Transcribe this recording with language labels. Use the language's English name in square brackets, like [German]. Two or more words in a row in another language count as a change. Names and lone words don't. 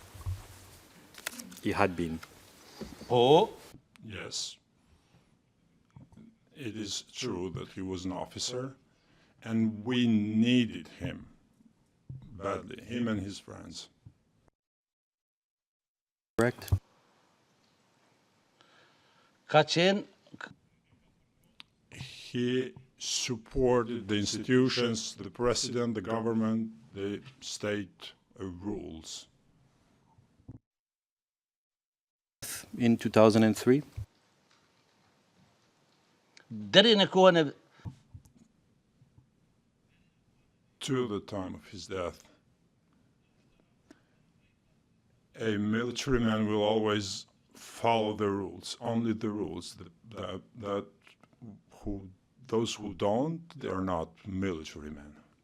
[English] He had been. [Albanian] Po. [English] Yes. It is true that he was an officer, and we needed him badly, him and his friends. Correct? [Albanian] Ka qenë [English] He supported the institutions, the president, the government, the state rules. In 2003? [Albanian] deri në kohën e [English] To the time of his death, a military man will always follow the rules, only the rules. Those who don't, they are not military men.